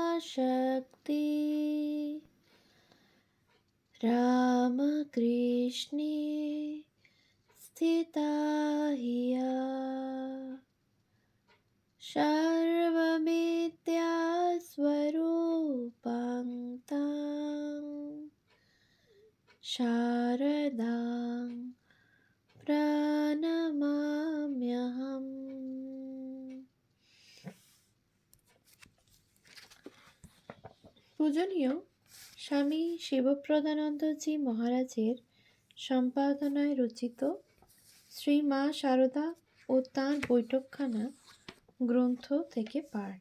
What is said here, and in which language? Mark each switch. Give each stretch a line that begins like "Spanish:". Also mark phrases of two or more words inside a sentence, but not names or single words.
Sanskrit: शक्ति रामकृष्णे स्थिता हिया सर्वमित्या स्वरूपां तां शारदां प्रणमाम्यहम्।
Bangla: পূজনীয় স্বামী শিবপ্রদানন্দজি মহারাজের সম্পাদনায় রচিত শ্রী মা শারদা ও তাঁর বৈঠকখানা গ্রন্থ থেকে পাঠ।